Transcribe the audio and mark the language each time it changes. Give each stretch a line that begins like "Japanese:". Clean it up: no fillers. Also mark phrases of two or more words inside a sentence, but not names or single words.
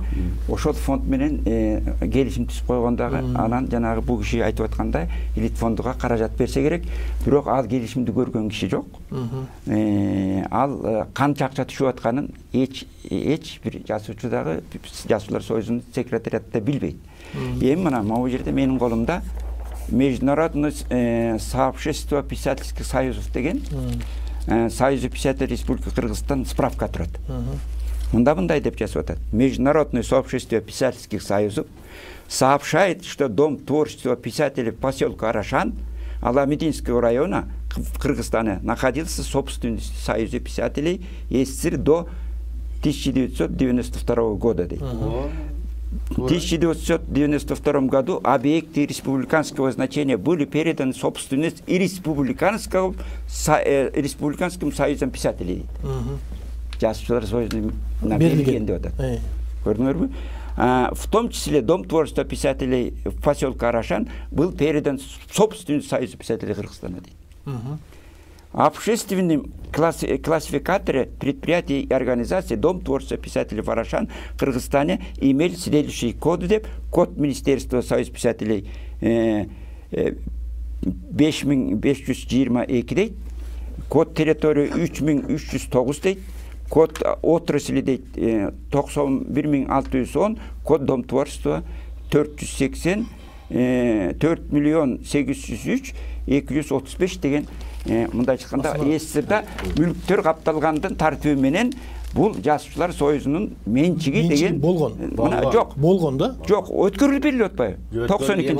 Kyrgyz: Ошол фонд менен келишим түзүп койгондагы, анан жанагы бул киши айтып аткандай элит фондуга каражат берсе керек. Бирок ал келишимди көргөн киши жок. Ал канча акча түшүп атканын эч бир жазуучу дагы Жазуучулар союзунун секретариатында билбейт. Эми мына могу жерде менин колумда Международное сообщество писательских союзов деген Союзы писателей Республики Кыргызстан справка турат. Мындай деп жазып атат.
Russian: Международное сообщество писательских союзов сообщает, что Дом творчества писателей поселка Арашан Аламединского района в Кыргызстане находился в собственности Союза писателей СССР до 1992 года. В 1992 году объекты республиканского значения были переданы в собственность и Республиканским союзом писателей.
Kyrgyz: Жазуучулар союзуна берилген деп атат. Көрдүңөрбү?
Russian: В том числе Дом творчества писателей в поселке Арашан был передан в собственность Союза писателей Кыргызстана. В общественном классификаторе предприятий и организаций Дом творчества писателей в Арашан в Кыргызстане имели следующие коды. Код Министерства Союз писателей
Kyrgyz: 5522 дейт,
Russian: код территории
Kyrgyz: 3309 дейт,
Russian: код отрасли
Kyrgyz: дейт 91610,
Russian: код Дом творчества
Kyrgyz: 480, 4 миллион 803 235 деген мындай чыкканда СССРда мүлктөр капталгандын тартиби менен бул Жазуучулар союзунун менчиги деген болгон. Жок, болгон да? Жок, өткөрүлүп берилип атпайбы? 92-жылы.